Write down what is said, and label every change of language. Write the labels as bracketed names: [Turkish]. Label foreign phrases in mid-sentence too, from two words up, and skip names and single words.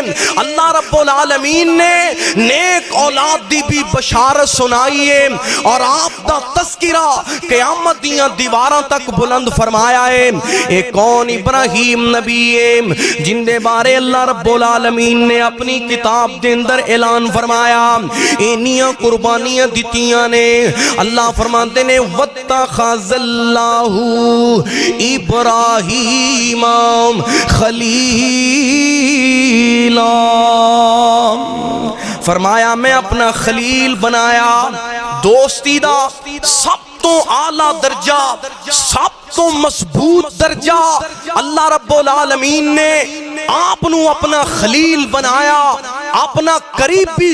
[Punjabi] اللہ [Arabic] رب العالمین [Punjabi] نے نیک اولاد دی بھی بشارت سنائی ہے، اور آپ دا تذکرہ قیامت دیاں دیواراں تک بلند فرمایا ہے۔ ایک کون ابراہیم نبی ہے جن دے بارے اللہ [Arabic] رب العالمین [Punjabi] نے اپنی کتاب دے اندر اعلان فرمایا اینیاں قربانیاں دیتیاں نے اللہ فرماتے نے [Arabic] وَاتَّخَذَ اللَّهُ ابراہیم خلیلا [Punjabi] فرمایا میں اپنا خلیل بنایا دوستی دا سب تو اعلیٰ درجہ سب تو مضبوط درجہ اللہ [Arabic] رب العالمین [Punjabi] نے آپ نو اپنا خلیل بنایا اپنا قریبی